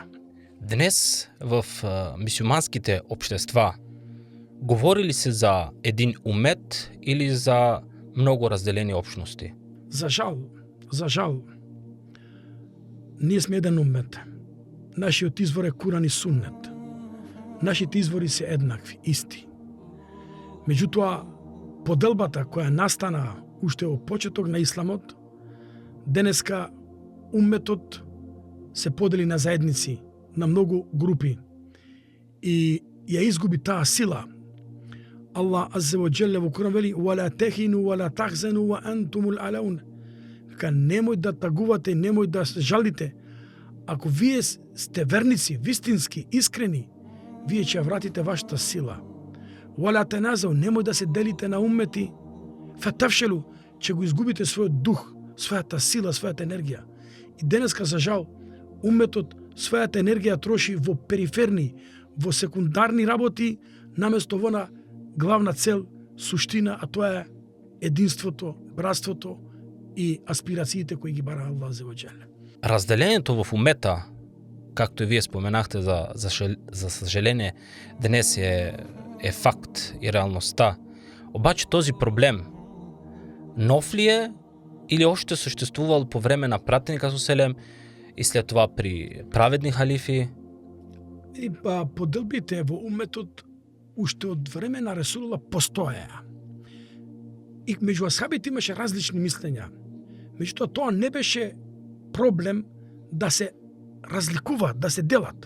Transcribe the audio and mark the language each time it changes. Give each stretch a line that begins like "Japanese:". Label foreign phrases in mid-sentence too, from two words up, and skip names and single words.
Bulgarian: Днес в мюсюлманските общества говори ли се за един умет или за много разделени общности?
Macedonian: За жал, ние сме еден умет. Нашиот извор е Куран и Суннет. Нашите извори се еднакви, исти. Меѓутоа, поделбата која настана уште во почеток на исламот, денеска умметот се подели на заедници, на многу групи и ја изгуби таа сила. Аллах
Arabic: عز وجل
Macedonian: во Куран вели:
Arabic: "ولا تهنوا ولا تحزنوا وأنتم الأعلون."
Macedonian: Дека немој да тагувате, немој да жалите. Ако вие сте верници, вистински, искрени, вие ќе вратите вашата сила.
Arabic: ولا تنازعوا,
Macedonian: немој да се делите на уммети. Фатавшелу, че го изгубите својот дух, својата сила, својата енергија. И денеска, за жал, умметот својата енергија троши во периферни, во секундарни работи, наместо во на главна цел, суштина, а тоа е единството, братството и аспирациите кои ги бара Аллах за ваџале.
Bulgarian: Разделението в умета, както и вие споменахте, за съжаление, днес е факт и реалността. Обаче този проблем нов ли е или още съществувал по време на пратеника Селем и след това при праведни халифи?
Macedonian: И поделбите во уметот уште од време на Ресулулlah постоеа. И меѓу асхабите имаше различни мислења. Меѓутоа тоа не беше проблем да се разликуваат, да се делат.